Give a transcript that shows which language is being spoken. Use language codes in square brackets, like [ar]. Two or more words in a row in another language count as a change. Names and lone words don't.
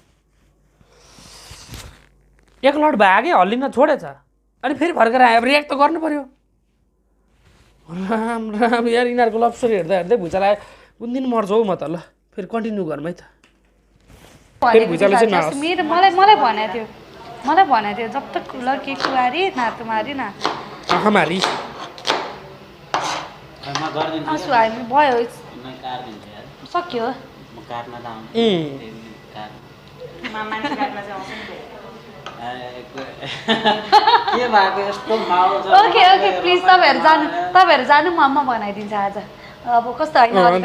[ne] एक लट भाग्यो हल्लिन छोडेछ अनि फेरि फर्केर आयो रियाक्ट त गर्नु पर्यो राम राम यार यिनीहरूको [en] love story [ne] हेर्दा हेर्दै भुइँचालो आयो कुन दिन मर्छ हौ म त ल फेरि कन्टिन्यू गर्मै त फेरि भुइँचालो चाहिँ नहोस् मलाई भनेको थियो [hi] जब तक लड्की कुवारी ना तुम्हारी ना हमारी [ne] म गरिदिन्छु आँसु हामी भयो म काट्दिन्छु यार सक्यो म काट्न त आउँछ मान्छे काट्न चाहिँ आउँछ नि के भएको यस्तो माहौल छ [en] okay please [ne] तपाईँहरू जानु म बनाइदिन्छ आज अब कस्तो होइन